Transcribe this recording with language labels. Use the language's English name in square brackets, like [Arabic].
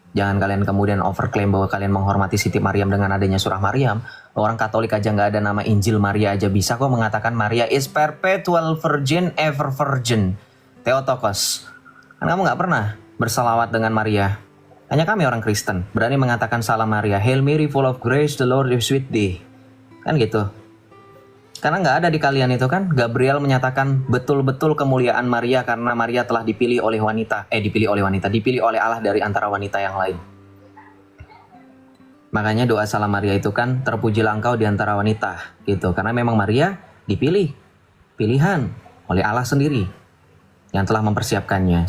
[Indonesian] Jangan kalian kemudian overklaim bahwa kalian menghormati Siti Maryam dengan adanya surah Maryam. Orang Katolik aja nggak ada nama Injil Maria aja bisa kok mengatakan Maria [English] is perpetual virgin, ever virgin. [Indonesian] Theotokos. Kan kamu nggak pernah bersalawat dengan Maria. Hanya kami orang Kristen berani mengatakan salam Maria. [English] Hail Mary full of grace, the Lord is with thee. [Indonesian] Kan gitu. Karena nggak ada di kalian itu kan. Gabriel menyatakan betul-betul kemuliaan Maria karena Maria telah dipilih oleh dipilih oleh Allah dari antara wanita yang lain. Makanya doa salam Maria itu kan, terpujilah engkau di antara wanita gitu. Karena memang Maria dipilih, pilihan oleh Allah sendiri yang telah mempersiapkannya.